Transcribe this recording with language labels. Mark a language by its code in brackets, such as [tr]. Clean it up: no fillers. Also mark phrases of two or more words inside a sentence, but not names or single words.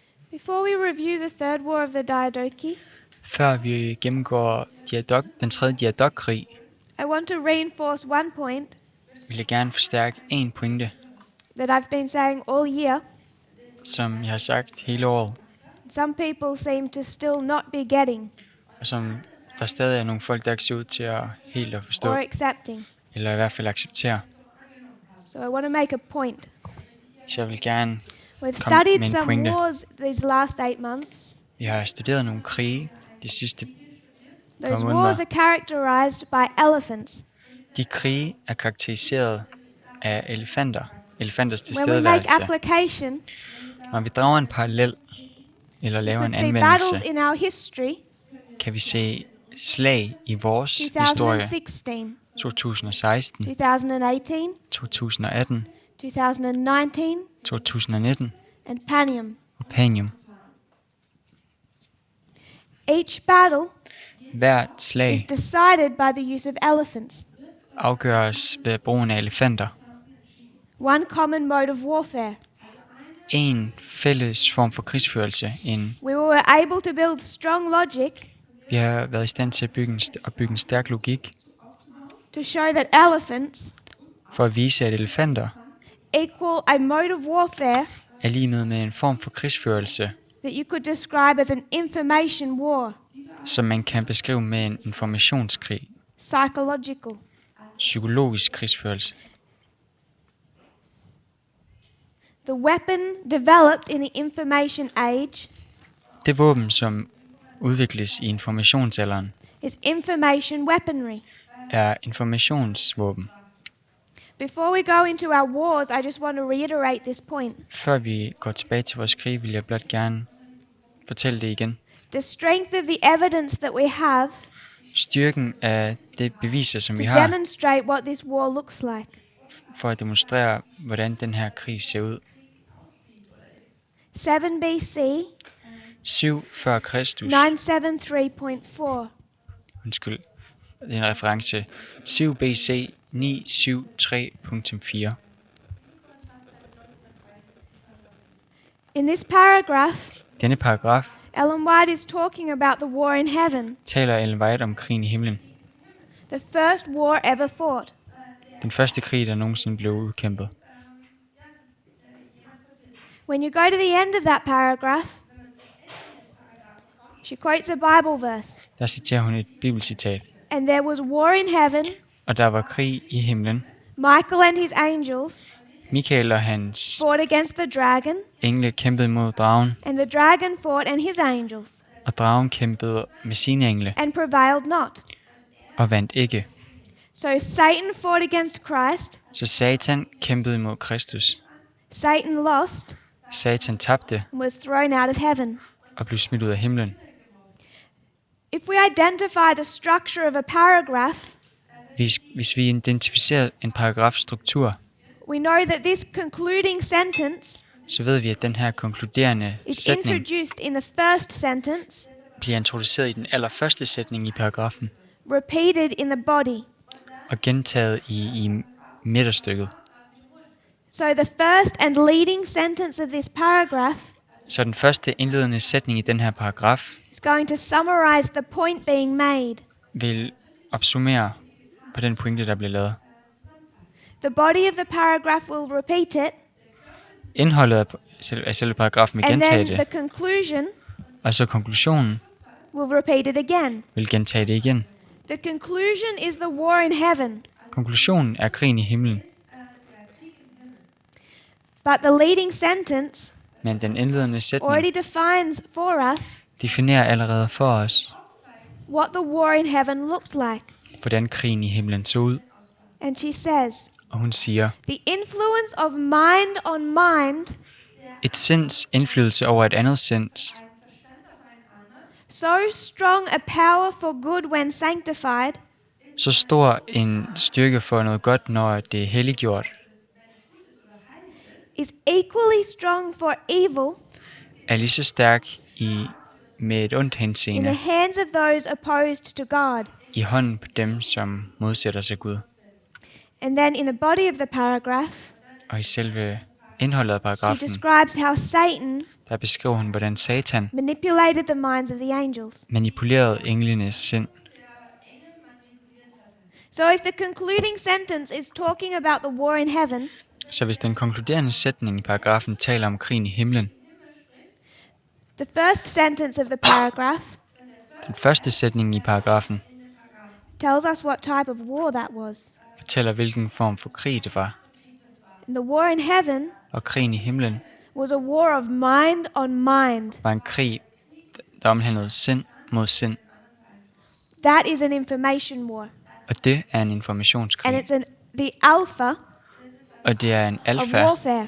[en] Before we review the third war of the Diadochi, [da] Før vi gennemgår den tredje diadokkrig, [en] I want to reinforce one point [da] vil jeg gerne forstærke en pointe, [en] that I've been saying all year. [da] som jeg har sagt hele året, [en] Some people seem to still not be getting [da] og som der stadig er nogle folk, der ikke ser ud til at helt at forstå, [en] or accepting. [da] eller i hvert fald acceptere. [en] So I want to make a point. [da] Så jeg vil gerne [en] We've [da] Kom [en] studied [da] med en [en] some [da] pointe. [en] wars these last 8 months. [da] Vi har studeret nogle krige de sidste [en] Those [da] måneder. [en] wars are characterized by elephants. [da] De krige er karakteriseret af elefanters [en] When we make [da] tilstedeværelse. [en] application, [da] Når vi drager en parallel, eller [en] we [da] laver [en] could [da] en [en] see [da] anvendelse, [en] battles in our history, [da] kan vi se slag i vores historie [en] 2016, [da] 2016, [en] 2018, [da] 2018, [en] 2019, [da] 2019 [en] and Panium. [da] og Panium. [en] Each battle [da] Hvert slag [en] is decided by the use of elephants, [da] afgøres ved brugen af elefanter. [en] one common mode of warfare. [da] En fælles form for krigsførelse. [en] We were able to build strong logic [da] Vi har været i stand til at bygge en stærk logik [en] to show that elephants [da] for at vise, at elefanter [en] equal a mode of warfare [da] er lige med en form for krigsførelse, [en] that you could describe as an information war, [da] som man kan beskrive med en informationskrig, [en] psychological. [da] psykologisk krigsførelse. [en] The weapon developed in the information age [da] Det våben, som udvikles i informationsalderen, [en] is information weaponry. [da] er informationsvåben. [en] Before we go into our wars, I just want to reiterate this point. [da] Før vi går tilbage til vores krig, vil jeg blot gerne fortælle det igen. [en] The strength of the evidence that we have [da] Styrken af det beviser, som vi [en] to [da] har, [en] demonstrate what this war looks like. [da] for at demonstrere, hvordan den her krig ser ud. [en] 7 BC, [da] 7 før Kristus. [en] 973.4. [da] Undskyld, det er en reference. [en] 7 BC 973.4. In this paragraph, [da] Denne paragraf [en] Ellen White is talking about the war in heaven, [da] taler Ellen White om krigen i himlen. [en] the first war ever fought. [da] Den første krig, der nogensinde blev udkæmpet. [en] When you go to the end of that paragraph, she quotes a Bible verse. [da] Der citerer hun et bibelcitat. [en] And there was war in heaven, [da] Og der var krig i himlen. [en] Michael and his angels [da] Mikael og hans [en] fought against the dragon, [da] engle kæmpede mod dragen, [en] and the dragon fought and his angels, [da] og dragen kæmpede med sine engle [en] and prevailed not. [da] og vandt ikke. [en] So Satan fought against Christ, [da] Så Satan kæmpede mod Kristus. [en] Satan lost, [da] Satan tabte [en] and was thrown out of heaven. [da] og blev smidt ud af himlen. [en] If we identify the structure of a paragraph, [da] Hvis vi identificerer en paragrafstruktur, [en] we know that this concluding sentence [da] så ved vi, at den her konkluderende [en] is [da] sætning [en] introduced in the first sentence, [da] bliver introduceret i den allerførste sætning i paragrafen [en] repeated in the body. [da] og gentaget i midterstykket. [en] So the first and leading sentence of this paragraph [da] Så den første indledende sætning i den her paragraf [en] is going to summarize the point being made. [da] vil opsummere på den pointe, der bliver lavet. [en] The body of the paragraph will repeat it, [da] Indholdet af selve paragrafen vil [en] and [da] gentage [en] then the [da] det, [en] conclusion [da] og så konklusionen [en] will repeat it again. [da] vil gentage det igen. [en] The conclusion is the war in heaven, [da] Konklusionen er krigen i himlen, [en] but the leading sentence [da] men den indledende sætning [en] already defines for us [da] definerer allerede for os, [en] what the war in heaven looked like. [da] hvordan krigen i himlen så ud. [en] And she says, [da] Og hun siger, [en] the influence of mind on mind, [da] et sinds indflydelse over et andet sinds, [en] so strong a power for good when sanctified, [da] så stor en styrke for noget godt, når det er helliggjort, [en] is equally strong for evil [da] er lige så stærk med et ondt [en] in the [da] henseende [en] hands of those opposed to God. [da] i hånden på dem, som modsætter sig Gud. [en] And then in the body of the paragraph, [da] Og i selve indholdet af [en] She [da] paragrafen, [en] describes how Satan [da] der beskriver hun, hvordan Satan [en] manipulated the minds of the angels. [da] manipulerede englenes sind. [en] So if the concluding sentence is talking about the war in heaven, [da] Så hvis den konkluderende sætning i paragrafen taler om krigen i himlen, [en] the first sentence of the paragraph [da] den første sætning i paragrafen [en] tells us what type of war that was. [da] fortæller, hvilken form for krig det var. [en] And the war in heaven [da] Og krigen i himlen [en] was a war of mind on mind. [da] var en krig, der omhandlede sind mod sind. [en] That is an information war. [da] Og det er en [en] And [da] informationskrig. [en] it's the alpha [da] Og det er en [en] of [da] alfa. [en] warfare.